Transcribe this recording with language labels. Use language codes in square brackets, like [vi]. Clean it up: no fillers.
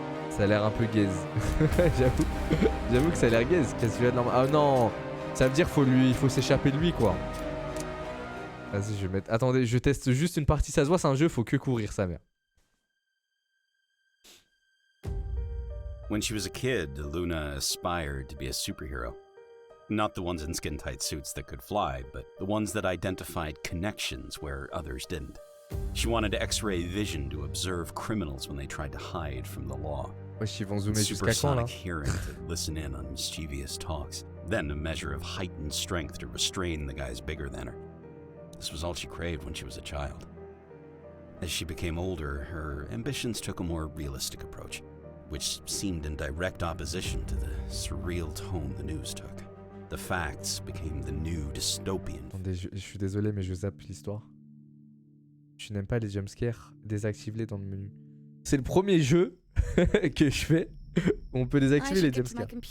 [fr] Ça a l'air un peu gaze. J'avoue. J'avoue que ça a l'air gaze. Qu'est-ce qu'il y a de normal? Ah non. Ça veut dire qu'il faut s'échapper de lui quoi. Vas-y, je vais mettre. Attendez, je teste juste une partie. Ça se voit, c'est un jeu, faut que courir, sa mère. [en] When she was a kid, Luna aspired to be a superhero. Not the ones in skin-tight suits that could fly, but the ones that identified connections where others didn't. She wanted X-ray vision to observe criminals when they tried to hide from the law. [fr] Wesh, ils vont zoomer jusqu'à quand là? [en] Supersonic hearing to listen in on mischievous talks. Then a measure of heightened strength to restrain the guys bigger than her. This was all she craved when she was a child. As she became older, her ambitions took a more realistic approach, which seemed in direct opposition to the surreal tone the news took. The facts became the new dystopian. [fr] Attendez, je suis désolé, mais je zappe l'histoire. Tu n'aimes pas les jumpscares? Désactive-les dans le menu. C'est le premier jeu que je fais où on peut désactiver les jumpscares.